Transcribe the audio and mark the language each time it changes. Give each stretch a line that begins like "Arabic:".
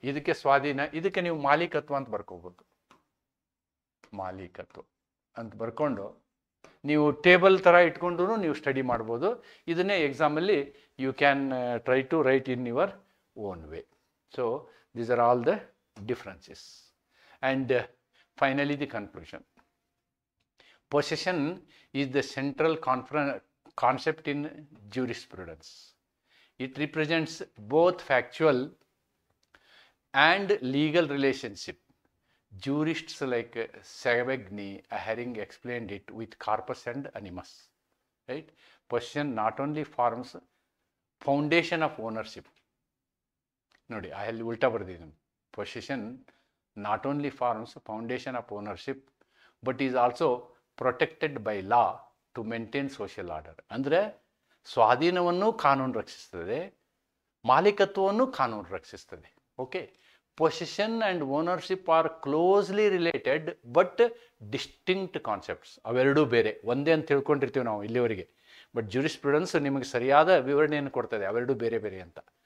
Kannada: ಇದಕ್ಕೆ ಸ್ವಾಧೀನ, ಇದಕ್ಕೆ ನೀವು ಮಾಲೀಕತ್ವ ಅಂತ ಬರ್ಕೋಬೋದು. ಮಾಲೀಕತ್ವ ಅಂತ ಬರ್ಕೊಂಡು ನೀವು ಟೇಬಲ್ ಥರ ಇಟ್ಕೊಂಡು ನೀವು ಸ್ಟಡಿ ಮಾಡ್ಬೋದು. ಇದನ್ನೇ ಎಕ್ಸಾಮಲ್ಲಿ
English: You can try to write in your own way. So these are all the differences. And finally, the conclusion. Possession is the central concept in jurisprudence. It represents both factual and legal relationship Jurists like Savagny, Herring explained it with corpus and animus. Right? Possession not only forms foundation of ownership.
Kannada: ನೋಡಿ ಅಲ್ಲಿ ಉಲ್ಟಾ ಬರ್ದಿದ್ದೀನಿ.
English: Possession not only forms foundation of ownership but is also protected by law to maintain social order.
Kannada: ಅಂದರೆ ಸ್ವಾಧೀನವನ್ನು ಕಾನೂನು ರಕ್ಷಿಸ್ತದೆ, ಮಾಲೀಕತ್ವವನ್ನು ಕಾನೂನು ರಕ್ಷಿಸ್ತದೆ.
English: Okay, possession and ownership are closely related but distinct concepts.
Kannada: ಅವೆರಡೂ ಬೇರೆ, ಒಂದೇ ಅಂತ ತಿಳ್ಕೊಂಡಿರ್ತೀವಿ ನಾವು ಇಲ್ಲಿವರೆಗೆ. ಬಟ್ ಜೂರಿಸ್ಪ್ರುಡೆನ್ಸ್ ನಿಮಗೆ ಸರಿಯಾದ ವಿವರಣೆಯನ್ನು ಕೊಡ್ತದೆ ಅವೆರಡೂ ಬೇರೆ ಬೇರೆ ಅಂತ.